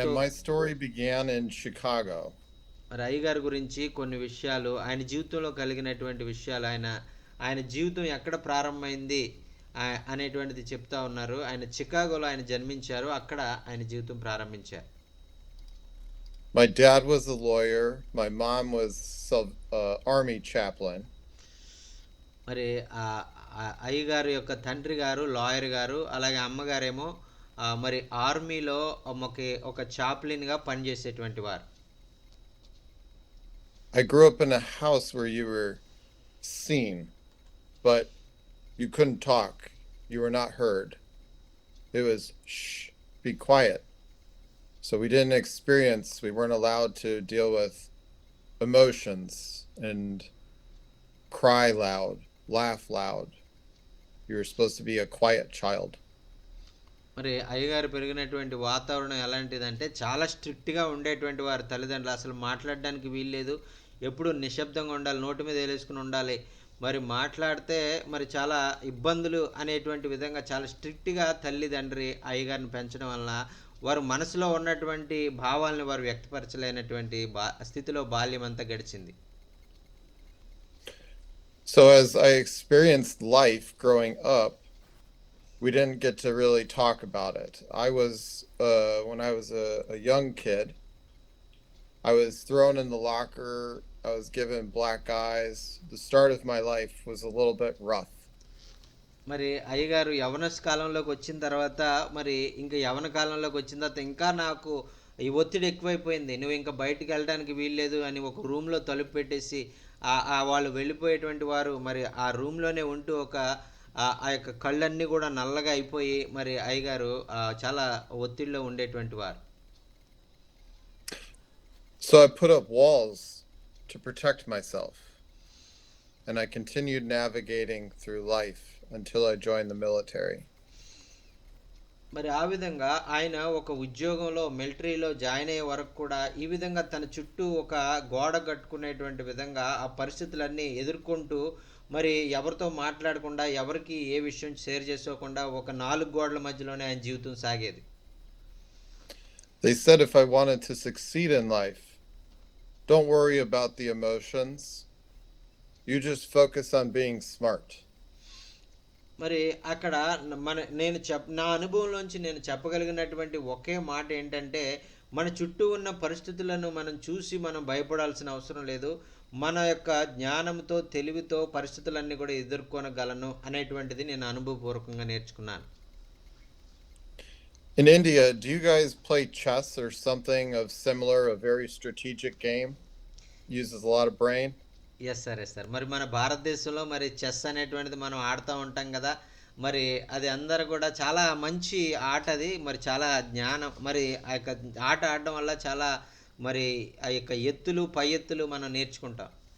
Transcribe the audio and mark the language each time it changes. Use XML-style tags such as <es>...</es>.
<en>And my story began in Chicago.</en> <te>మరి అయ్యగారి గురించి కొన్ని విషయాలు ఆయన జీవితంలో కలిగినటువంటి విషయాలు ఆయన జీవితం ఎక్కడ ప్రారంభమైంది అనేటువంటిది చెప్తా ఉన్నారు ఆయన చికాగోలో ఆయన జన్మించారు అక్కడ ఆయన జీవితం ప్రారంభించారు</te> <en>My dad was a lawyer. My mom was army chaplain.</en> <te>మరి అయ్యగారు యొక్క తండ్రి గారు లాయర్ గారు అలాగే అమ్మగారేమో మరి ఆర్మీలో ఒక చాప్లిన్గా పనిచేసేటువంటి వారు</te> <en>I grew up in a house where you were seen, but you couldn't talk. You were not heard. It was shh, be quiet. So we weren't allowed to deal with emotions and cry loud, laugh loud. You were supposed to be a quiet child.</en> <te>మరి అయ్యగారు పెరిగినటువంటి వాతావరణం ఎలాంటిదంటే చాలా స్ట్రిక్ట్గా ఉండేటువంటి వారు తల్లిదండ్రులు అసలు మాట్లాడడానికి వీల్లేదు ఎప్పుడు నిశ్శబ్దంగా ఉండాలి నోటి మీద వేలేసుకుని ఉండాలి మరి మాట్లాడితే మరి చాలా ఇబ్బందులు అనేటువంటి విధంగా చాలా స్ట్రిక్ట్గా తల్లిదండ్రి అయ్యగారిని పెంచడం వలన వారు మనసులో ఉన్నటువంటి భావాలను వారు వ్యక్తపరచలేనటువంటి స్థితిలో బాల్యం అంతా గడిచింది</te> <en>So as I experienced life growing up, we didn't get to really talk about it. When I was a young kid, I was thrown in the locker. I was given black eyes. The start of my life was a little bit rough.</en> <te>మరి అయ్యగారు యవనస్ కాలంలోకి వచ్చిన తర్వాత మరి ఇంకా యవన కాలంలోకి వచ్చిన తర్వాత ఇంకా నాకు ఈ ఒత్తిడి ఎక్కువైపోయింది నువ్వు ఇంకా బయటికి వెళ్ళడానికి వీల్లేదు అని ఒక రూమ్లో తలుపు పెట్టేసి వాళ్ళు వెళ్ళిపోయేటువంటి వారు మరి ఆ రూమ్లోనే ఉంటూ ఆ యొక్క కళ్ళన్నీ కూడా నల్లగా అయిపోయి మరి అయ్యగారు చాలా ఒత్తిడిలో ఉండేటువంటి వారు</te> <en>So I put up walls to protect myself. And I continued navigating through life until I joined the military.</en> <te>మరి ఆ విధంగా ఆయన ఒక ఉద్యోగంలో మిలిటరీలో జాయిన్ అయ్యే వరకు కూడా ఈ విధంగా తన చుట్టూ ఒక గోడ కట్టుకునేటువంటి విధంగా ఆ పరిస్థితులన్నీ ఎదుర్కొంటూ మరి ఎవరితో మాట్లాడకుండా ఎవరికి ఏ విషయం షేర్ చేసుకోకుండా ఒక 4 గోడల మధ్యలోనే ఆయన జీవితం సాగేది</te> <en>They said if I wanted to succeed in life, don't worry about the emotions. You just focus on being smart.</en> <te>మరి అక్కడ నా అనుభవంలోంచి నేను చెప్పగలిగినటువంటి ఒకే మాట ఏంటంటే మన చుట్టూ ఉన్న పరిస్థితులను మనం చూసి మనం భయపడాల్సిన అవసరం లేదు మన యొక్క జ్ఞానంతో తెలివితో పరిస్థితులన్నీ కూడా ఎదుర్కొనగలను అనేటువంటిది నేను అనుభవపూర్వకంగా నేర్చుకున్నాను</te> <en>In India, do you guys play chess or something of similar, a very strategic game? Uses a lot of brain? Yes sir</en> <te>మరి మన భారతదేశంలో మరి చెస్ అనేటువంటిది మనం ఆడుతూ ఉంటాం కదా మరి అది అందరూ కూడా చాలా మంచి ఆట అది మరి చాలా జ్ఞానం మరి ఆ యొక్క ఆట ఆడడం వల్ల చాలా మరి ఆ యొక్క ఎత్తులు పై ఎత్తులు మనం నేర్చుకుంటాం</te>